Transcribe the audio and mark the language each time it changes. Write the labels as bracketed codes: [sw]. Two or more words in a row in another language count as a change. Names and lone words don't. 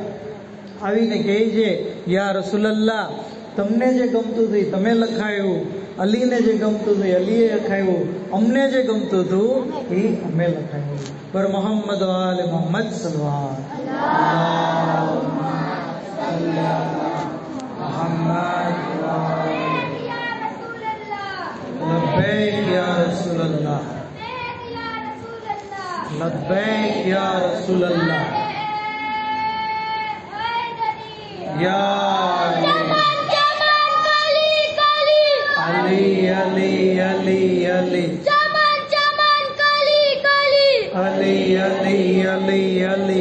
[gu] આવીને કહે છે, [ar] يا رسول الله, [gu] તમને જે ગમતું હતું તમે લખાયું, અલીને જે ગમતું હતું અલીએ લખાયું, અમને જે ગમતું હતું એ અમે લખાયું. [ar] પર محمد آل محمد صلى الله عليه وسلم. محمد لبيك يا رسول الله، لبيك يا رسول الله، يا علي علي علي علي علي علي علي علي